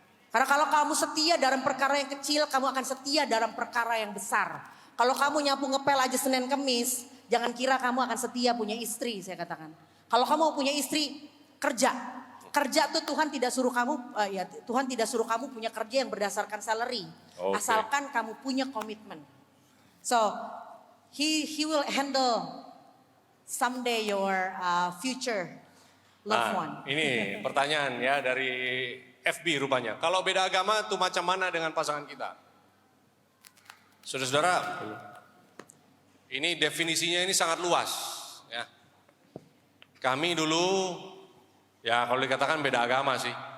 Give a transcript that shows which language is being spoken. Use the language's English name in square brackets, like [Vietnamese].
[Indonesian] Karena kalau kamu setia dalam perkara yang kecil, kamu akan setia dalam perkara yang besar. Kalau kamu nyapu ngepel aja Senin Kemis, jangan kira kamu akan setia punya istri, saya katakan. Kalau kamu mau punya istri, kerja. Kerja tuh Tuhan tidak suruh kamu, Tuhan tidak suruh kamu punya kerja yang berdasarkan salary. Okay. Asalkan kamu punya komitmen. [English] So, he will handle someday your future loved one. [Indonesian] Ini pertanyaan ya dari FB rupanya. Kalau beda agama tuh macam mana dengan pasangan kita? Saudara-saudara, Ini definisinya ini sangat luas. Ya. Kami dulu, ya kalau dikatakan beda agama sih.